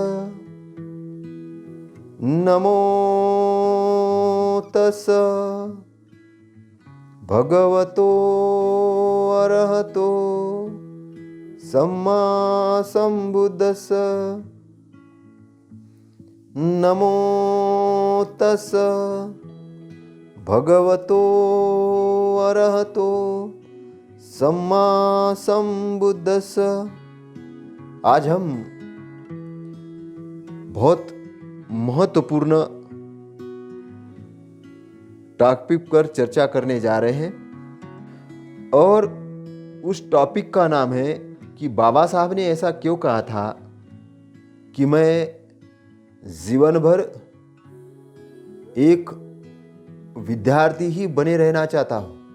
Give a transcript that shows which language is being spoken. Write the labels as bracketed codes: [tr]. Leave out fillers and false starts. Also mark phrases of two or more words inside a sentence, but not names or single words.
[pi] नमो तस् भगवतो अरहतो सम्मा संबुद्धस्स। नमो तस् भगवतो अरहतो सम्मा संबुद्धस्स। [hi] आज हम बहुत महत्वपूर्ण टॉपिक पर चर्चा करने जा रहे हैं और उस टॉपिक का नाम है कि बाबा साहब ने ऐसा क्यों कहा था कि मैं जीवन भर एक विद्यार्थी ही बने रहना चाहता हूं।